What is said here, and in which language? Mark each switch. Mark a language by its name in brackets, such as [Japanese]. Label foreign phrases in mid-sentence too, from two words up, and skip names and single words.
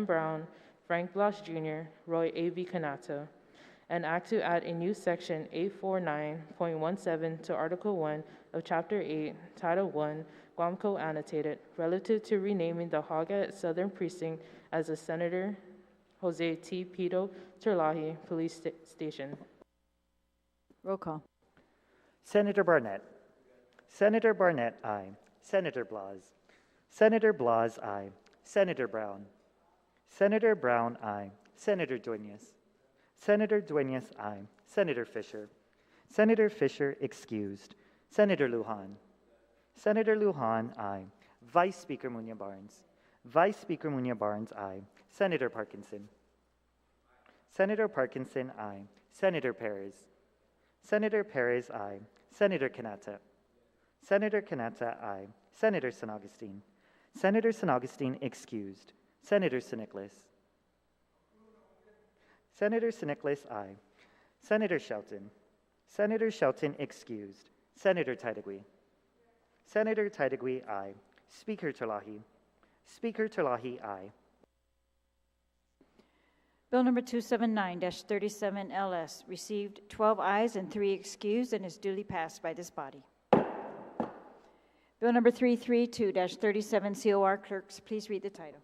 [English] Brown, Frank Blas Jr., Roy A.B. Kanata. An act to add a new section 849.17 to Article 1 of Chapter 8, Title 1, Guam Code Annotated, relative to renaming the Hogat Southern Precinct as the Senator Jose T. Pito Terlahi Police Station. Roll call. Senator Barnett. Senator Barnett, aye. Senator Blas. Senator Blas, aye. Senator Brown. Senator Brown, aye. Senator Duenas. Senator Duenas, aye. Senator Fisher. Senator Fisher excused. Senator Lujan. Senator Lujan, aye. Vice Speaker Munoz-Barnes. Vice Speaker Munoz-Barnes, aye. Senator Parkinson. Senator Parkinson, aye. Senator Perez. Senator Perez, aye. Senator Kanata. Senator Kanata, aye. Senator St. Augustine. Senator San Augustine excused. Senator San Nicolas. Senator San Nicolas, aye. Senator Shelton. Senator Shelton excused. Senator Titagui. Senator Titagui, aye. Speaker Terlahi. Speaker Terlahi, aye. Bill number 279-37 LS received 12 ayes and 3 excused and is duly passed by this body. Bill number 332-37 COR. Clerks, please read the title.